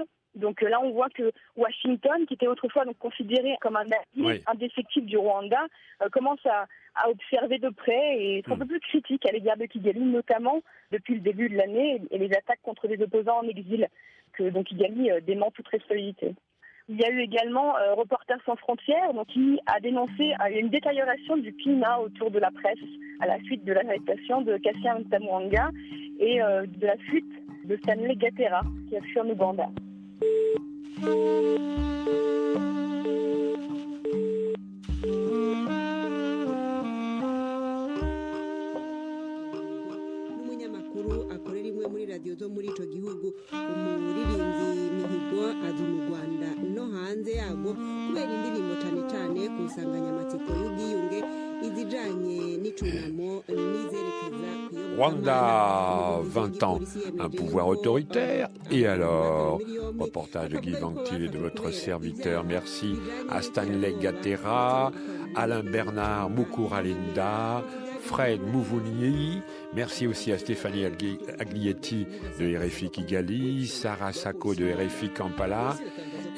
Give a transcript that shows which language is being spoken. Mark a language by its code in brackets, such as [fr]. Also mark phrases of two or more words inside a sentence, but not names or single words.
[fr] Donc là, on voit que Washington, qui était autrefois donc considéré comme un allié indéfectible du Rwanda, commence à observer de près et être un peu plus critique à l'égard de Kigali, notamment depuis le début de l'année et les attaques contre les opposants en exil, que donc Kigali dément toute responsabilité. Il y a eu également Reporters sans frontières, donc qui a dénoncé une détérioration du climat autour de la presse à la suite de l'arrestation de Cassien Ntamwanga et de la fuite de Stanley Gatera, qui a fui en Ouganda. [rn] n'umunyamakuru akorera imwe muri radiyo zo muri ico gihugu umuririmbyi Mihigo aza mu Rwanda no hanze yago kubera indirimbo cane cane ku nsanganyamatsiko y'ubwiyunge izijanye n'icunamo n'izerekeza [fr] Rwanda, 20 ans, un pouvoir autoritaire. Et alors, reportage de Guy Vantil de votre serviteur. Merci à Stanley Gatera, Alain Bernard Mukuralinda, Fred Mouvouni. Merci aussi à Stéphanie Aglietti de RFI Kigali, Sarah Sacco de RFI Kampala.